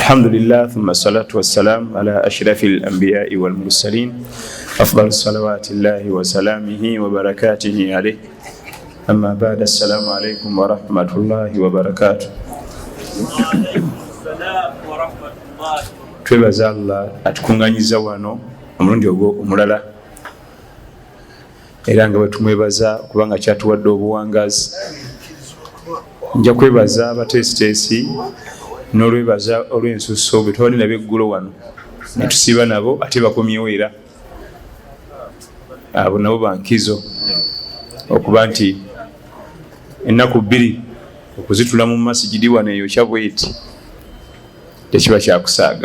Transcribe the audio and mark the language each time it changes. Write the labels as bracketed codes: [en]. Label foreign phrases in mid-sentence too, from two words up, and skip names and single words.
[ar] الحمد لله ثم الصلاة والسلام على أشرف الأنبياء والمرسلين أفضل الصلوات الله وسلامه وبركاته عليه أما بعد السلام عليكم ورحمة الله وبركاته. [lg] twebaza Allah atukunganyiza wano omulundi ogwo omulala era nga bwetumwebaza kubanga kyatuwadde obuwangazi. Nja kwebaza abateesiteesi n'olwebaza olw'ensusso bwe twali nabo eggulo wano ne tusiiba nabo ate bakomyewo era abo nabo bankizo okuba nti ennaku bbiri okuzitula mu masigidi wano eyo kyabweti tekiba kyakusaaga.